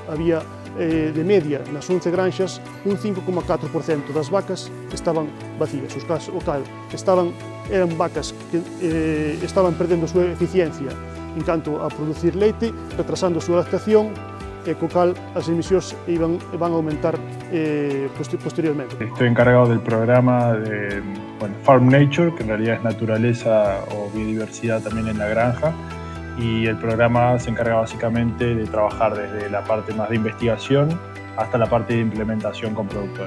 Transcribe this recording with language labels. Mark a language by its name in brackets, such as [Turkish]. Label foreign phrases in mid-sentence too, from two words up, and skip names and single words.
[Galician] Había de media nas 11 granxas un 5,4% das vacas estaban vacías, o cal eran vacas que estaban perdendo a súa eficiencia en canto a producir leite, retrasando a súa lactación e co cal as emisións van a aumentar posteriormente. [Spanish] Estoy encargado del programa de Farm Nature, que en realidad es naturaleza o biodiversidad también en la granja, y el programa se encarga básicamente de trabajar desde la parte más de investigación hasta la parte de implementación con productores.